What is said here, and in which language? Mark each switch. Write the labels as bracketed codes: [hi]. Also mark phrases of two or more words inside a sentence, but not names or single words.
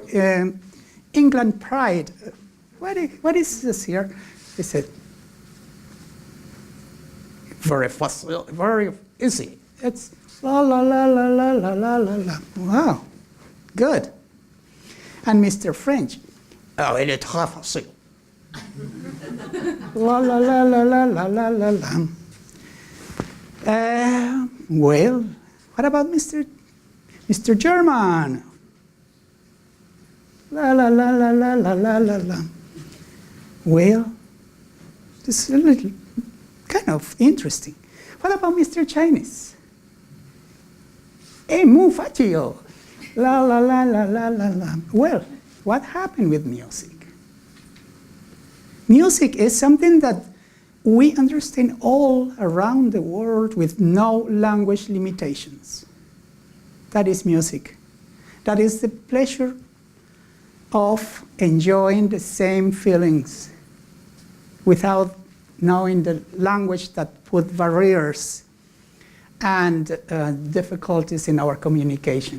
[en] England Pride, what is this here? He said, very fast, very easy. It's la la la la la la la la la. Wow, good. And Mr. French, [fr] oh, il est très facile. La la la la la la la la la. [en] Well, what about Mr. German? La la la la la la la la la. Well, this is a little kind of interesting. What about Mr. Chinese? Hey, mu faccio. La la la la la la la. Well, what happened with music? Music is something that we understand all around the world with no language limitations. That is music. That is the pleasure of enjoying the same feelings without knowing the language that put barriers and difficulties in our communication.